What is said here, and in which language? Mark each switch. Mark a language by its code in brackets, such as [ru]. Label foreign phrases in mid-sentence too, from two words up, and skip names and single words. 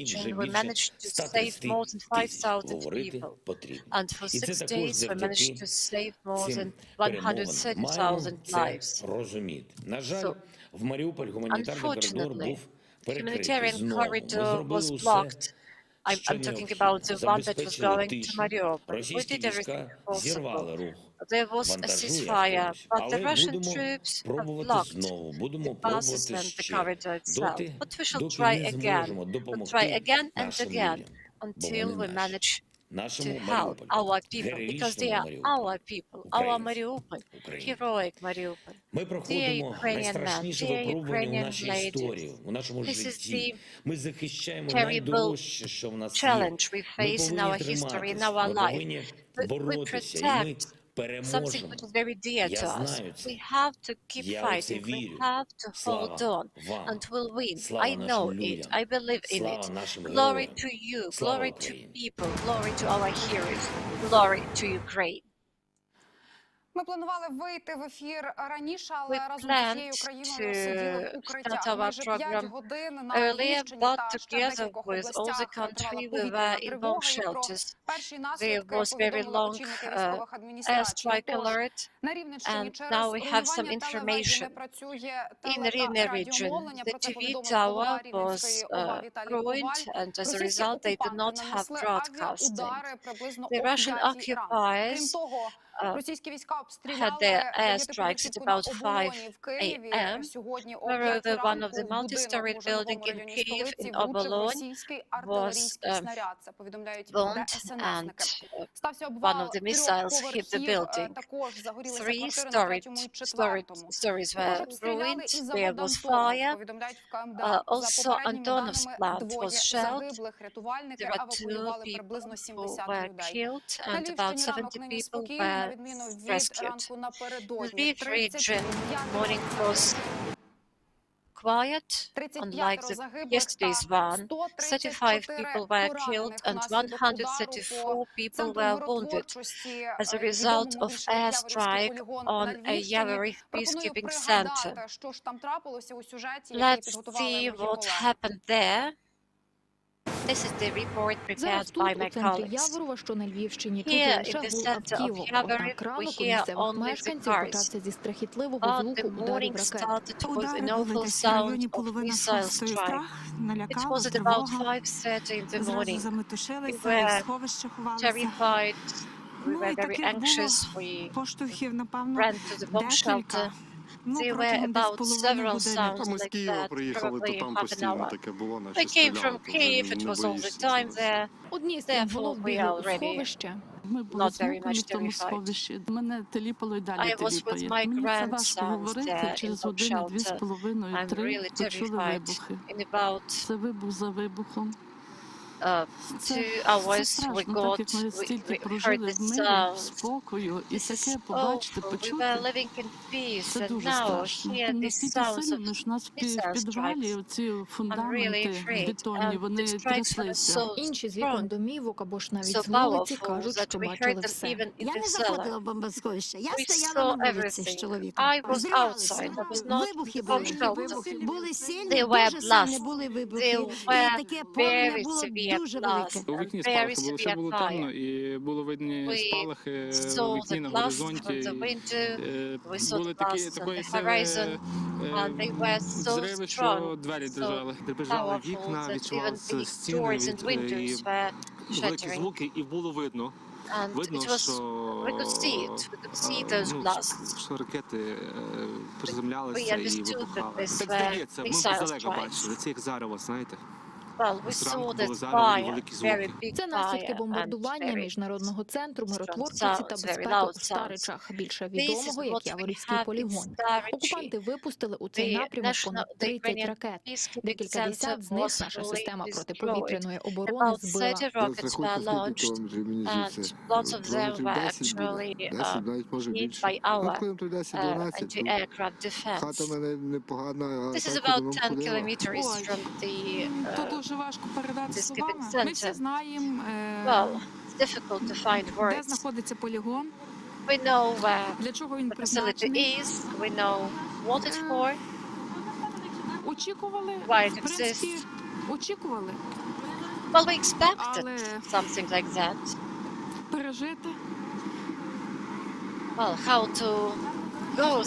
[en] region, [uk] вже [en] we [uk] більше [en] managed to 130 save more than [uk] тисяч. [en] 5,000 [uk] Говорити [en] people. [uk] потрібно. [en] And for [uk] І це [en] 6 [uk] також [en] days, we managed [uk] завдяки [en] to save more than [uk] цим перемовинам. Маємо [en] 130,000 [uk] це [en] lives. [uk] розуміти. На жаль, [en] So, [uk] в Маріуполь гуманітарний коридор [en] unfortunately, [uk] був перекритий [en] humanitarian [uk] знову. Ми [en] corridor [uk] зробили [en] was [uk] усе, [en] blocked. [uk] що [en] I'm talking [uk] необхідно. [en] about the one that was [uk] Забезпечили [en] going to [uk] тишу. [en] Mariupol. We [uk] Російські [en] did everything [uk] війська [en] possible. [uk] зірвали рух [en] There was a [uk] вантажу і [en] ceasefire, [uk] автобусів. [en] but the [uk] Але [en] Russian [uk] будемо [en] troops have [uk] пробувати [en] blocked [uk] знову, будемо [en] the buses [uk] пробувати [en] and the [uk] ще, [en] corridor itself. [uk] доти, [en] But we shall [uk] доки [en] try [uk] не [en] again. [uk] зможемо [en] We'll try [uk] допомогти [en] again and [uk] нашим [en] again [uk] людям, бо [en] until [uk] вони [en] we [uk] наші. [en] manage [uk] нашому [en] to help [uk] Маріуполю, [en] our people because they [uk] героїчному [en] are [uk] Маріуполю, [en] our people, our [uk] українці, [en] Mariupol, [uk] українці. [en] heroic Mariupol. [uk] Ми [en] Dear [uk] проходимо [en] Ukrainian men, [uk] найстрашніше [en] dear [uk] випробування у [en] Ukrainian [uk] нашій [en] ladies, [uk] історії, у нашому [en] this is [uk] житті. [en] the [uk] Ми захищаємо [en] terrible [uk] найдорожче, що в нас є. [en] challenge we [uk] Ми [en] face in [uk] повинні [en] our history, in [uk] триматись, [en] our [uk] ми [en] life. [uk] повинні [en] We [uk] боротися, і ми [en] protect something [uk] переможемо. [en] which is very dear [uk] Я [en] to us. [uk] знаю це. [en] We have to keep [uk] Я у це [en] fighting. We [uk] вірю. [en] have to hold [uk] Слава [en] on [uk] вам. [en] and we'll win. [uk] Слава [en] I know [uk] нашим [en] it. [uk] людям. [en] I believe in [uk] Слава [en] it. [uk] нашим [en] Glory [uk] героям. [en] to you. [uk] Слава [en] Glory to [uk] Україні. [en] people. Glory to our heroes. Glory to Ukraine. [uk] Ми планували вийти в ефір раніше, але [en] We [uk] разом з усією [en] planned [uk] країною сиділи в [en] to [uk] укриттях. [en] start our [uk] Майже 5 [en] program [uk] годин на [en] earlier, [uk] Львівщині [en] but [uk] та ще в [en] together [uk] декількох [en] with all the [uk] областях тривала [en] country, we [uk] повітряна [en] were in bomb [uk] тривога. І про [en] shelters. [uk] перші [en] There [uk] наслідки [en] was very [uk] повідомили [en] long [uk] очільники військових адміністрацій. [en] airstrike [uk] Тож [en] alert. [uk] на Рівненщині [en] And [uk] через [en] now we have some [uk] руйнування телевежі не [en] information. [uk] працює [en] In [uk] теле- та [en] Rivne region, [uk] радіомовлення. [en] the [uk] Про це [en] TV [uk] повідомив [en] tower [uk] голова [en] was [uk] Рівненської ОВА Віталій Коваль. [en] ruined, and as a [uk] Російські [en] result, they do [uk] окупанти [en] not have [uk] нанесли [en] broadcasting. [uk] авіаудари приблизно [en] The [uk] о [en] Russian [uk] 5-й ранку. Крім [en] occupiers [uk] того, російські війська [en] had [uk] обстріляли [en] their airstrikes at [uk] багатоповерхівку на [en] about 5 [uk] Оболоні в Києві [en] a.m. [uk] сьогодні о 5 [en] Moreover, one of [uk] ранку [en] the [uk] в будинок [en] multi-storied [uk] у житловому [en] building in [uk] районі [en] Kyiv [uk] столиці [en] in влучив Obolon [uk] російський [en] was [uk] артилерійський снаряд. Це повідомляють [en] bombed, [uk] ДСНСники. [en] and [uk] Стався [en] one of [uk] обвал [en] the [uk] 3 [en] missiles hit the [uk] поверхів. [en] building. [uk] Також загорілися 3 квартири на 3-му і 4-му. [en] stories [uk] Також [en] were [uk] обстріляли [en] ruined. [uk] і [en] There [uk] завод [en] was [uk] Антонов, [en] fire. [uk] повідомляють в КМДА. За [en] Also, [uk] попередніми [en] Antonov's [uk] даними, [en] plant [uk] двоє [en] was shelled. [uk] загиблих. Рятувальники [en] There are 2 [uk] евакуювали [en] people [uk] приблизно [en] who [uk] 70 [en] were [uk] людей. [en] killed, [uk] На [en] and about [uk] Львівщині [en] 70 [uk] ранок нині [en] people [uk] спокійний, на [en] were [uk] відміну від [en] rescued. [uk] ранку напередодні. [en] Lviv region, 35 morning was quiet, unlike [uk] 35 [en] the [uk] загиблих [en] yesterday's [uk] та [en] one. 35 people were killed and 134 people were wounded as a result of airstrike on a Yavorich peacekeeping center. Let's see what happened there. This is the report [uk] Зараз [en] prepared [uk] тут, [en] by [uk] у [en] my [uk] центрі [en] colleagues. [uk] Яворова, що на Львівщині, чути [en] Here [uk] лише [en] in the [uk] гул [en] center of [uk] автівок. [en] Yavorich [uk] Однак [en] we [uk] ранок у [en] hear [uk] місцевих [en] only the [uk] мешканців [en] cars. [uk] почався зі страхітливого [en] But [uk] звуку [en] the [uk] ударів [en] morning [uk] ракет. [en] started with [uk] Удари [en] an [uk] були [en] awful [uk] десь в районі [en] sound of [uk] половини [en] missile [uk] шостої. [en] strike. [uk] Страх, [en] It [uk] налякало, [en] was at about [uk] тривога. [en] 5:30 in the [uk] Зразу [en] morning. We [uk] заметушилися, [en] were [uk] і сховище ховалися. [en] terrified. We [uk] Ну, [en] were [uk] і [en] very [uk] таких було [en] anxious. We [uk] поштовхів, напевно, [en] ran to the bomb shelter. [uk] декілька. Ну, [en] There were [uk] протягом десь [en] about [uk] половини [en] several [uk] години. [en] sounds [uk] Ми з [en] like [uk] Києва [en] that, [uk] приїхали, то [en] probably [uk] там [en] half an [uk] постійно [en] hour. [uk] таке було, [en] We [uk] наче [en] came [uk] стріляли, [en] from [uk] то вже [en] Kyiv, it [uk] не [en] was all the [uk] боїшся [en] time [uk] чогось. [en] there. [uk] Одні з [en] Therefore, [uk] стрімголов [en] we [uk] бігли [en] are [uk] у [en] already [uk] сховище. Ми були [en] not [uk] з [en] very [uk] внуками [en] much [uk] в тому [en] terrified. [uk] сховищі. Мене теліпало і далі [en] I was with [uk] теліпає. [en] my [uk] Мені це важко [en] grandsons [uk] говорити. [en] there in [uk] Через [en] bomb [uk] години, дві з [en] shelter. [uk] половиною, [en] I'm [uk] 3 [en] really [uk] почули [en] terrified. [uk] вибухи. [en] In about [uk] Це вибух за вибухом. [en] 2 [uk] Це [en] hours we [uk] страшно, так [en] got, [uk] як ми стільки [en] we heard [uk] прожили [en] the [uk] в мирі, в [en] sounds. [uk] спокою, і [en] This is [uk] таке побачити, [en] awful. We [uk] почути. [en] were living in peace, [uk] Це [en] and [uk] дуже [en] now [uk] страшно. [en] hear these [uk] Настільки [en] sounds [uk] сильно, [en] of [uk] що у нас в [en] missile [uk] підвалі [en] strikes. [uk] оці [en] I'm really [uk] фундаменти [en] afraid. [uk] бетонні, [en] And the [uk] вони [en] strikes were [uk] тряслися. [en] so [uk] Інші з вікон [en] strong, [uk] домівок або ж навіть [en] so [uk] з вулиці [en] powerful [uk] кажуть, [en] that [uk] що [en] we heard [uk] бачили [en] them [uk] все. [en] even in [uk] Я [en] the [uk] не [en] cellar. [uk] заходила в бомбосховище. Я [en] We [uk] стояла [en] saw [uk] на вулиці з [en] everything. [uk] чоловіком. [en] I was [uk] Зривалися. [en] outside. I was not in [uk] Вибухи [en] the bomb [uk] були. [en] shelter. [uk] Були сильні, [en] There were [uk] дуже сильні [en] blasts. [uk] були [en] There [uk] вибухи. І [en] were [uk] таке полум'я [en] very [uk] було [en] severe [uk] дуже велике. [en] blasts [uk] У [en] and [uk] вікні [en] very [uk] спалахи було, все [en] severe [uk] було [en] fire. [uk] темно, і було видні [en] We [uk] спалахи у [en] saw [uk] вікні [en] the [uk] на [en] blasts [uk] горизонті. [en] from the window. We saw [uk] Були [en] the blasts on [uk] такої [en] the [uk] сили [en] horizon, and they were so [uk] взриви, що [en] strong, [uk] двері [en] so [uk] дрижали. Дребежали [en] powerful [uk] вікна, [en] that even [uk] відчувалися [en] the [uk] стіни [en] doors and [uk] і [en] windows were [uk] великі [en] shattering. [uk] звуки, і було видно. [en] And [uk] Видно, [en] it was, [uk] що [en] we could see it, we could see those [uk] ну, [en] blasts. [uk] що ракети [en] We [uk] приземлялися і [en] understood that [uk] вибухали. [en] these [uk] Так [en] were [uk] здається, ми [en] missile [uk] здалека [en] strikes. [uk] бачили. Це як зарево, знаєте. [en] Well, we [uk] Зранку [en] saw [uk] було [en] this [uk] зарево і [en] fire, [uk] великі [en] very [uk] звуки. [en] big [uk] Це наслідки [en] fire, and [uk] бомбардування [en] very [uk] Міжнародного центру [en] strong [uk] миротворчості та [en] sounds, very [uk] безпеки [en] loud [uk] у Старичах, більше [en] This is [uk] відомого як [en] what we [uk] Яворівський [en] have in [uk] полігон. [en] Starichy. [uk] Окупанти випустили у цей [en] The [uk] напрямок [en] national, [uk] понад [en] the [uk] 30 [en] Ukrainian [uk] ракет. [en] peacekeeping [uk] Декілька [en] center [uk] десят з них [en] was [uk] наша [en] fully [uk] система [en] destroyed. [uk] протиповітряної оборони [en] About [uk] збила. [en] 30 rockets were launched, and lots of them were actually hit by our anti-aircraft defense. This is about 10 kilometers [uk] Ой, [en] from the [uk] То дуже важко передати [en] peacekeeping [uk] словами. Ми всі [en] center. [uk] знаємо, [en] Well, it's difficult to find [uk] де [en] words. [uk] знаходиться полігон, [en] We know where [uk] для чого він [en] the facility [uk] призначений. [en] is, we know what it's for, [uk] Очікували, [en] why [uk] в [en] it [uk] принципі, [en] exists. [uk] очікували, [en] Well, we expected [uk] але [en] something like that. [uk] пережити, [en] Well, how